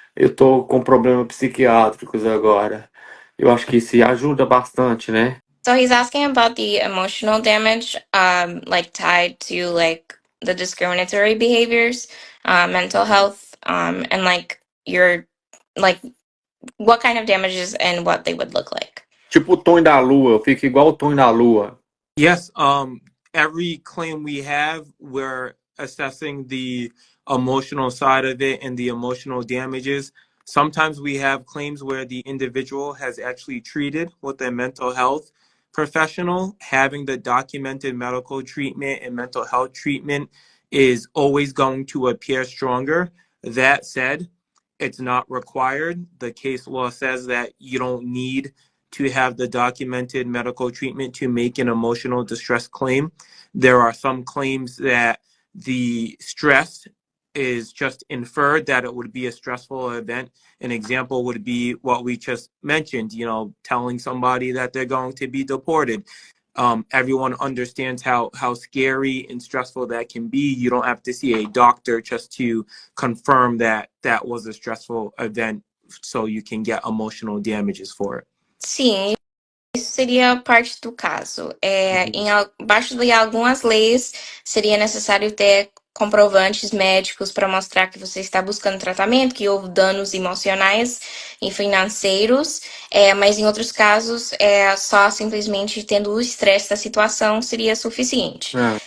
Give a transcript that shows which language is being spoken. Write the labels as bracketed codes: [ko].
[pt] Eu tô com problemas psiquiátricos agora. Eu acho que isso ajuda bastante, né? [en] So he's asking about the emotional damage, like tied to like the discriminatory behaviors, mental health, and like what kind of damages and what they would look like. [pt] Tipo o Tonho da Lua, eu fico igual o Tonho da Lua. [en] Yes, every claim we have, we're assessing the emotional side of it and the emotional damages. Sometimes we have claims where the individual has actually treated with a mental health professional. Having the documented medical treatment and mental health treatment is always going to appear stronger. That said, it's not required. The case law says that you don't need to have the documented medical treatment to make an emotional distress claim. There are some claims that the stress is just inferred, that it would be a stressful event. An example would be what we just mentioned, telling somebody that they're going to be deported. Everyone understands how scary and stressful that can be. You don't have to see a doctor just to confirm that that was a stressful event so you can get emotional damages for it. [pt] Sim, isso seria parte do caso. Abaixo de algumas leis, seria necessário ter comprovantes médicos para mostrar que você está buscando tratamento, que houve danos emocionais e financeiros, mas em outros casos, só simplesmente tendo o estresse da situação seria suficiente.